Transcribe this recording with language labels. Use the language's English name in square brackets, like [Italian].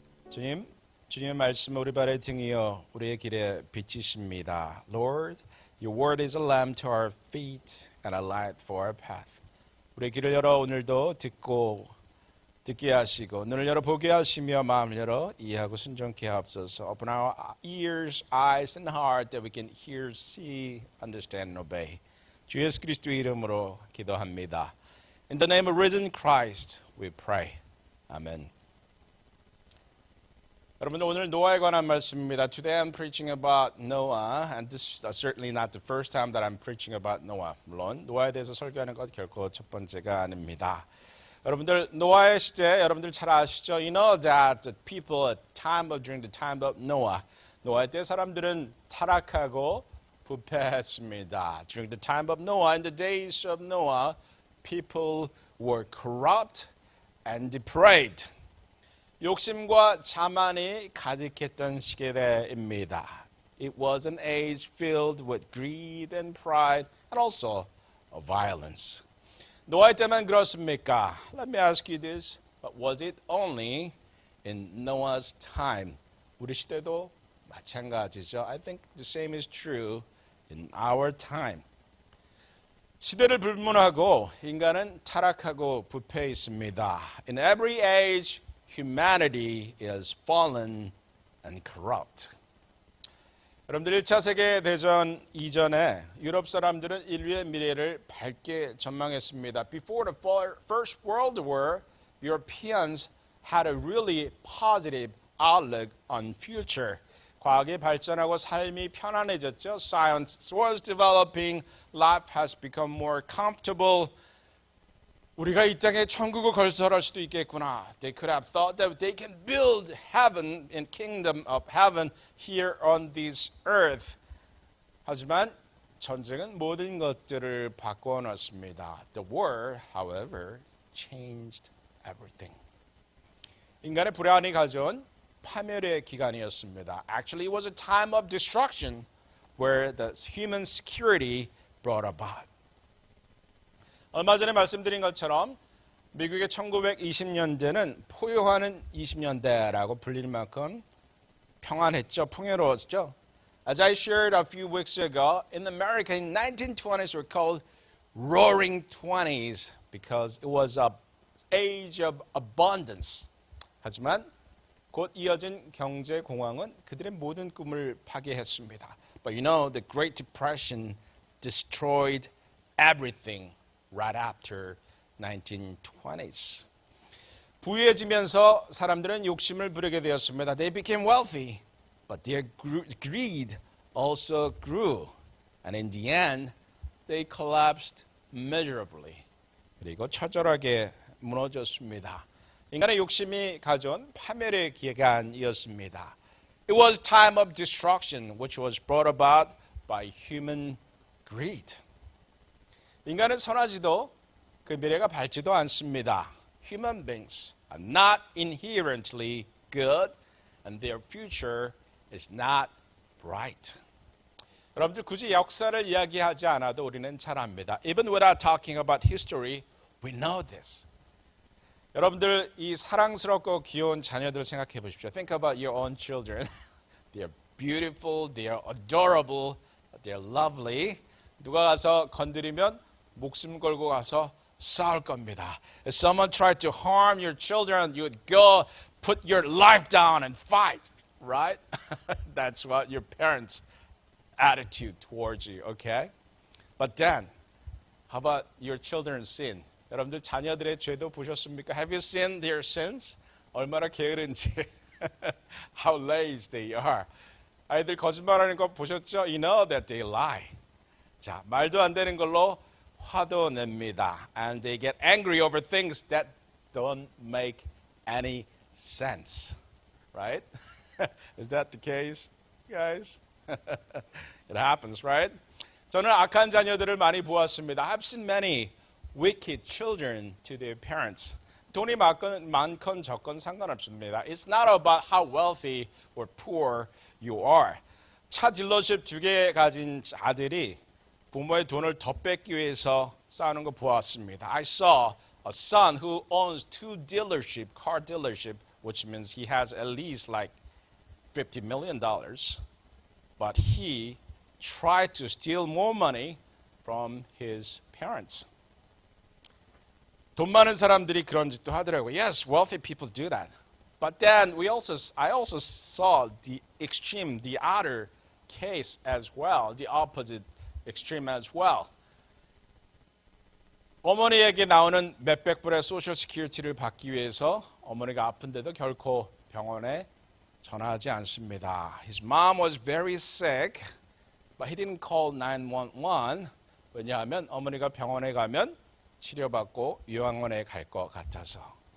[Korean] 주님의 말씀은 우리 발의 등이요 우리의 길에 빛이십니다. [English] Lord, your word is a lamp to our feet and a light for our path. [Korean] 우리의 길을 열어 오늘도 듣게 하시고 눈을 열어 보게 하시며 마음을 열어 이해하고 순종케 하옵소서. [English] Open our ears, eyes and heart that we can hear, see, understand and obey. [Korean] 주 예수 그리스도의 이름으로 기도합니다. [English] In the name of risen Christ we pray. [Korean] 아멘. 여러분들 오늘 노아에 관한 말씀입니다. [English] Today I'm preaching about Noah, and this is certainly not the first time that I'm preaching about Noah. [Korean] 물론 노아에 대해서 설교하는 것 결코 첫 번째가 아닙니다. 여러분들 노아의 시대 여러분들 잘 아시죠? [English] You know that the people during the time of Noah, [Korean] 노아의 때 사람들은 타락하고 부패했습니다. [English] During the time of Noah, in the days of Noah, people were corrupt and depraved. [Korean] 욕심과 자만이 가득했던 시대입니다. [English] It was an age filled with greed and pride and also violence. [Korean] 노아의 때만 그렇습니까? [English] Let me ask you this. But was it only in Noah's time? [Korean] 우리 시대도 마찬가지죠. [English] I think the same is true in our time. [Korean] 시대를 불문하고 인간은 타락하고 부패해 있습니다. [English] In every age, humanity is fallen and corrupt. [Korean] 여러분들 1차 세계대전 이전에 유럽 사람들은 인류의 미래를 밝게 전망했습니다. [English] Before the First World War, Europeans had a really positive outlook on future. [Korean] 과학이 발전하고 삶이 편안해졌죠. [English] Science was developing, life has become more comfortable. [Korean] 우리가 이 땅에 천국을 건설할 수도 있겠구나. [English] They could have thought that they can build heaven and kingdom of heaven here on this earth. [Korean] 하지만 전쟁은 모든 것들을 바꿔놨습니다. [English] The war, however, changed everything. [Korean] 인간의 불안이 가져온 파멸의 기간이었습니다. [English] Actually, it was a time of destruction where the human security brought about. [Korean] 얼마 전에 말씀드린 것처럼 미국의 1920년대는 포효하는 20년대라고 불릴 만큼 평안했죠. 풍요로웠죠. [English] As I shared a few weeks ago, in America, in 1920s were called Roaring Twenties because it was an age of abundance. [Korean] 하지만 곧 이어진 경제 공황은 그들의 모든 꿈을 파괴했습니다. [English] But you know, the Great Depression destroyed everything. Right after 1920s. [Korean] 부유해지면서 사람들은 욕심을 부리게 되었습니다. [English] They became wealthy, but their greed also grew. And in the end, they collapsed miserably. [Korean] 그리고 처절하게 무너졌습니다. 인간의 욕심이 가져온 파멸의 기간이었습니다. [English] It was time of destruction, which was brought about by human greed. [Korean] 인간은 선하지도 그 미래가 밝지도 않습니다. [English] Human beings are not inherently good and their future is not bright. [Korean] 여러분들 굳이 역사를 이야기하지 않아도 우리는 잘 압니다. [English] Even without talking about history, we know this. [Korean] 여러분들 이 사랑스럽고 귀여운 자녀들 생각해 보십시오. [English] Think about your own children. They are beautiful, they are adorable, they are lovely. [Korean] 누가 가서 건드리면 목숨 걸고 가서 싸울 겁니다. [English] If someone tried to harm your children, you would go put your life down and fight, right? That's what your parents' attitude towards you, okay? But then, how about your children's sin? [Korean] 여러분들 자녀들의 죄도 보셨습니까? [English] Have you seen their sins? [Korean] 얼마나 게으른지. [English] How lazy they are. [Korean] 아이들 거짓말하는 거 보셨죠? [English] You know that they lie. [Korean] 자, 말도 안 되는 걸로 화도 냅니다. [English] And they get angry over things that don't make any sense. Right? Is that the case, guys? It happens, right? [Korean] 저는 악한 자녀들을 많이 보았습니다. [English] I've seen many wicked children to their parents. [Korean] 돈이 많건 적건 상관없습니다. [English] It's not about how wealthy or poor you are. [Korean] 차 딜러십 2개 가진 아들이 부모의 돈을 더 뺏기 위해서 싸우는 거 보았습니다. [English] I saw a son who owns 2 car dealership which means he has at least like $50 million, but he tried to steal more money from his parents. [Korean] 돈 많은 사람들이 그런 짓도 하더라고요. [English] Yes, wealthy people do that. But then I also saw the extreme, the other case as well, the opposite extreme as well. [Korean] 어머니에게 나오는 몇백 불의 소셜 시큐리티를 받기 위해서 어머니가 아픈데도 결코 병원에 전화하지 않습니다. [English] His mom was very sick, but he didn't call 911. [Korean] 왜냐하면 어머니가 병원에 가면 치료받고 요양원에 갈 것 같아서.